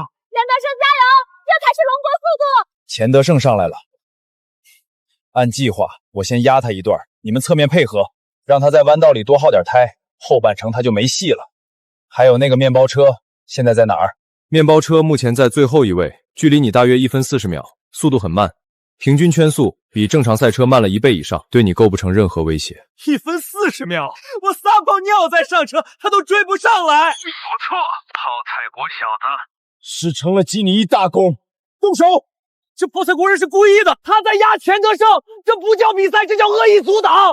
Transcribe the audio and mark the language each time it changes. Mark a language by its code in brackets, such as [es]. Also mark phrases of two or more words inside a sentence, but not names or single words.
[zh] 錢德勝加油，這才是龍國速度。錢德勝上來了，按計劃，我先壓他一段，你們側面配合，讓他在彎道裡多耗點胎，後半程他就沒戲了。還有那個麵包車現在在哪兒？面包車目前在最後一位，距離你大約1分40秒，速度很慢。平均圈速比正常赛车慢了1倍以上，对你構不成任何威胁。 1分40秒，我撒泡尿再上车，他都追不上来。不错，泡菜国小子，是成了基尼一大功。动手！这泡菜国人是故意的，他在压钱德胜，这不叫比赛，这叫恶意阻挡。